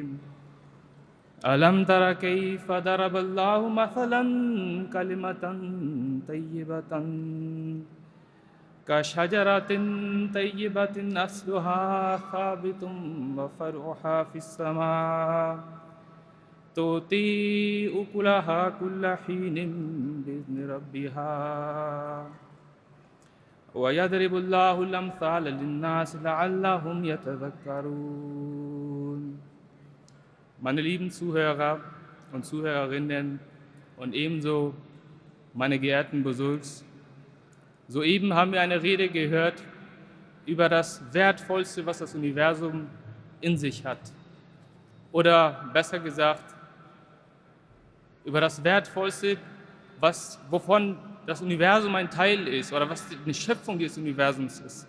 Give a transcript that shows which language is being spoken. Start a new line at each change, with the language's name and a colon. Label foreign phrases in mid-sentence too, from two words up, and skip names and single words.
Arabic: ألم تر كيف ضرب الله مثلا كلمة طيبة كشجرة طيبة أصلها ثابت وفرعها في السماء تؤتي أكلها كل حين بإذن ربها ويضرب الله الأمثال للناس لعلهم يتذكرون۔
German: Meine lieben Zuhörer und Zuhörerinnen und ebenso meine geehrten Besuchs, soeben haben wir eine Rede gehört über das Wertvollste, was das Universum in sich hat. Oder besser gesagt, über das Wertvollste, wovon das Universum ein Teil ist oder was eine Schöpfung des Universums ist.